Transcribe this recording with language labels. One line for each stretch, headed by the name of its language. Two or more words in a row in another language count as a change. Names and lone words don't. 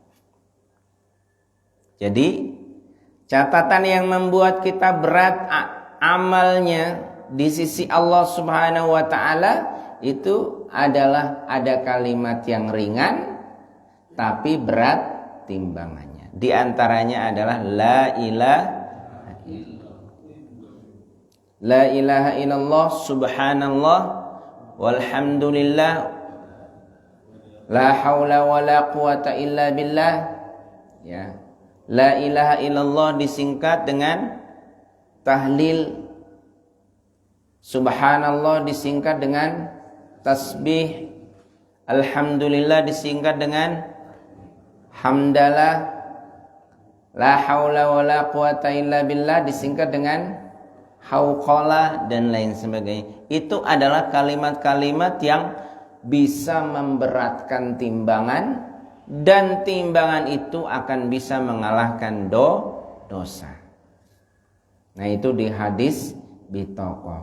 Indonesian: Jadi catatan yang membuat kita berat amalnya di sisi Allah
Arabic: سبحانه وتعالى
Indonesian: itu adalah ada kalimat yang ringan tapi berat timbangannya. Di antaranya adalah
Arabic: لا إله إلا الله سبحان الله والحمد لله لا حول ولا قوة إلا بالله.
Indonesian: Ya.
Arabic: لا إله إلا الله
Indonesian: disingkat dengan tahlil, subhanallah disingkat dengan tasbih, alhamdulillah disingkat dengan hamdalah,
Arabic: لا حول ولا قوة إلا بالله
Indonesian: disingkat dengan hauqala, dan lain sebagainya. Itu adalah kalimat-kalimat yang bisa memberatkan timbangan, dan timbangan itu akan bisa mengalahkan dosa. Nah, itu di hadis bitokoh.